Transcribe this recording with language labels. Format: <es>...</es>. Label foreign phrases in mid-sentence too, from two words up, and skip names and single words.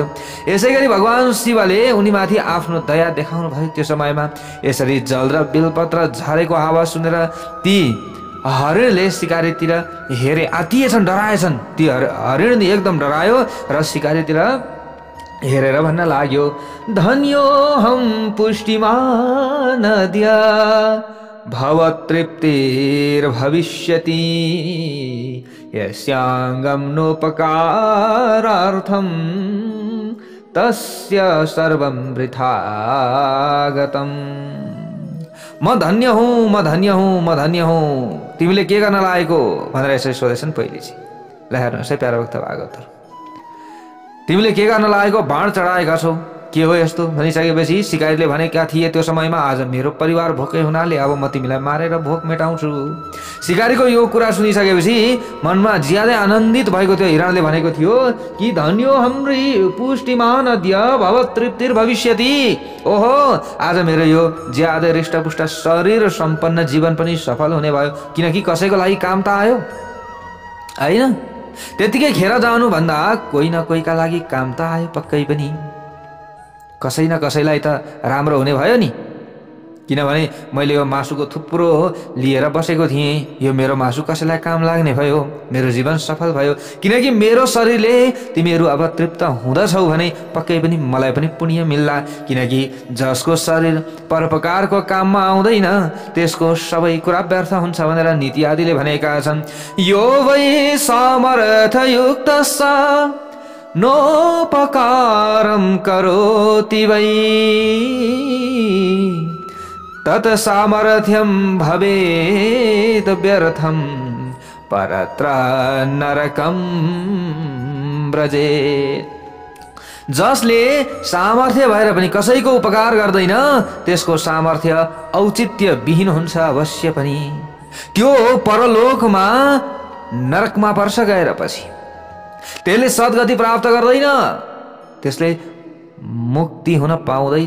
<ne>यसै गरी भगवान शिवले उनीमाथि आफ्नो दया देखाउनु भयो। त्यो समयमा यसरी जल र बिल्वपत्र झरेको आवाज सुनेर ती हरिणले शिकारीतिर हेरे, आतिएछन्, डराएछन्। ती हरिणले एकदम डरायो र शिकारीतिर हेरेर भन्न लाग्यो,</ne> <sa>धन्यो हम पुष्टिमान नद्या भवतृप्तिर्भविष्यति यस्याङ्गं नोपकारार्थं तस्य सर्वं वृथा गतम्।</sa> <ne>म धन्य हुँ, म धन्य हुँ, म धन्य हुँ, तिमीले के गर्न लागेको भनेर यसरी सोधेछन् पहिले चाहिँ। ल हेर्नुहोस् है प्यारो भक्त भागवतहरु, तिमीले के गर्न लागेको, बाण चढाएका छौ, के हो यस्तो भनिसकेपछि शिकारीले भनेका थिए त्यो समयमा, आज मेरो परिवार भोकै हुनाले अब म तिमीलाई मारेर भोक मेटाउँछु। शिकारीको यो कुरा सुनिसकेपछि मनमा ज्यादै आनन्दित भएको थियो। हिरणले भनेको थियो कि</ne> <sa>धन्यो हाम्री पुष्टिमान अद्य भवतृप्तिर भविष्यति।</sa> <ne>ओहो, आज मेरो यो ज्यादै हृष्टपुष्ट शरीर र सम्पन्न जीवन पनि सफल हुने भयो, किनकि कसैको लागि काम त आयो हैन। त्यतिकै खेर जानु भन्दा कोही न कोहीका लागि काम त आयो पक्कै पनि। कसै न कसैलाई त राम्रो हुने भयो नि, किनभने मैले यो मासुको थुप्रो लिएर बसेको थिएँ। यो मेरो मासु कसैलाई काम लाग्ने भयो, मेरो जीवन सफल भयो। किनकि मेरो शरीरले तिमीहरू अब तृप्त हुँदछौ भने पक्कै पनि मलाई पनि पुण्य मिल्ला। किनकि जसको शरीर परोपकारको काममा आउँदैन त्यसको सबै कुरा व्यर्थ हुन्छ भनेर नीति आदिले भनेका छन्।</ne> <sa>यो वै सामर्थयुक्तस्स नोपकारं करोति वै तत् सामर्थ्यं भवेत् व्यर्थं परत्र नरकं व्रजेत्।</sa> <ne>जसले सामर्थ्य भएर पनि कसैको उपकार गर्दैन त्यसको सामर्थ्य औचित्य विहीन हुन्छ अवश्य पनि। त्यो परलोकमा नरकमा पर्छ गएर पछि। त्यसले सद्गति प्राप्त गर्दैन, त्यसले मुक्ति हुन पाउँदैन।</ne>